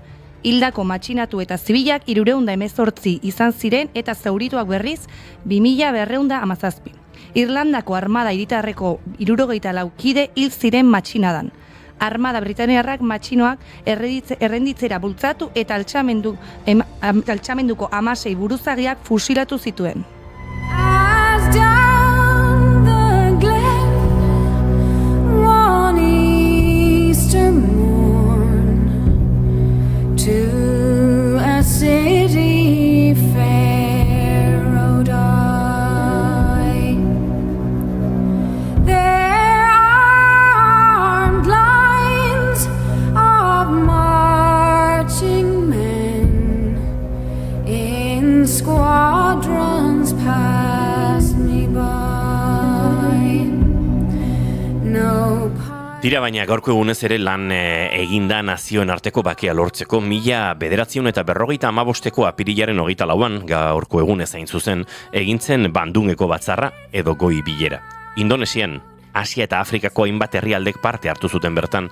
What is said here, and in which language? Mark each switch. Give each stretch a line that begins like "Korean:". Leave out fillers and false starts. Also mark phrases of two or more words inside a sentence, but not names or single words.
Basque: Hildako matxinatu eta zibilak 318 izan ziren eta zaurituak berriz 2217. Irlandako armada hiritarreko 74 kide hil ziren matxinadan. Armada britaniarrak matxinoak errenditzera bultzatu eta altxamenduko 16 buruzagiak fusilatu zituen.
English: Down the glen, one Easter morn, to a city fair rode I. There armed lines of marching men in squadrons pass me by. No
Basque: Tira baina gaurko egunez ere lan eginda nazioen arteko bakea lortzeko 1945ko apirilaren 24an gaurko egunez hain zuzen egintzen Bandungeko batzarra edo goi bilera. Indonesian, Asia eta Afrikako hainbat herrialdek parte hartu zuten bertan.